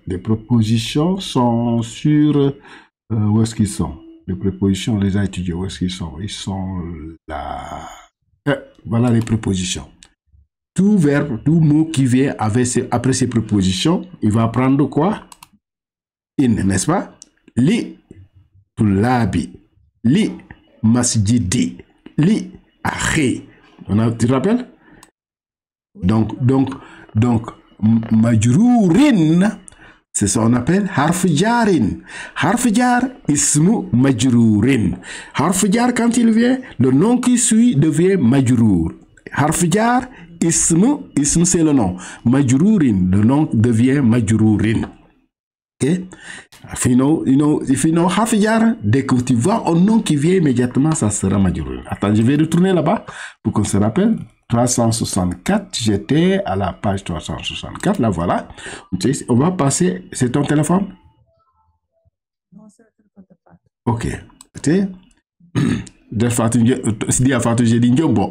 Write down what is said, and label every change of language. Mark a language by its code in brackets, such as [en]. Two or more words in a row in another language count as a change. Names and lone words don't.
[fr] Les prépositions sont sur... où est-ce qu'ils sont? Les prépositions, on les a étudiées. Où est-ce qu'ils sont? Ils sont là. Voilà les prépositions. Tout verbe, tout mot qui vient après ces prépositions, il va prendre quoi? In, n'est-ce pas? [ar] Li, tulabi. Li, masjidi. Li, akhi. [fr] Tu te rappelles? Donc, majrourin, c'est ce qu'on appelle [ar] harf jarin. Harf jar, ismu majrourin. Harf jar, [fr] quand il vient, le nom qui suit devient majrour. [ar] Harf jar, ismu [fr] c'est le nom. Majrourin, le nom devient majrourin. [en] Ok? If you know [ar] harf jar, [fr] dès que tu vois un nom qui vient immédiatement, ça sera majrour. Attends, je vais retourner là-bas pour qu'on se rappelle. 364, j'étais à la page 364, là voilà. On va passer, c'est ton téléphone? Non, c'est le téléphone de Fatou. Ok. Si à Fatou, j'ai dit bon.